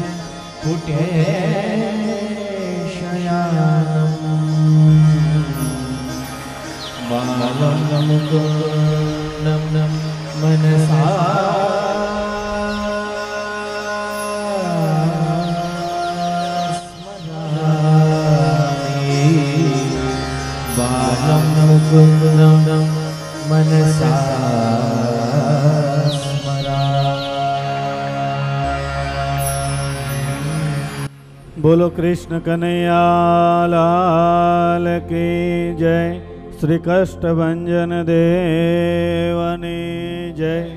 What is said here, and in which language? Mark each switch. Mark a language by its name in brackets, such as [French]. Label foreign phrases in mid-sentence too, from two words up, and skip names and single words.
[Sanskrit] पुटेशयानं बालं मुकुन्दं मनसा स्मरामि बालं मुकुन्दं मनसा. [Hindi] बोलो कृष्ण कन्हैया लाल की जय. [Gujarati] શ્રી કષ્ટભંજન દેવની જય.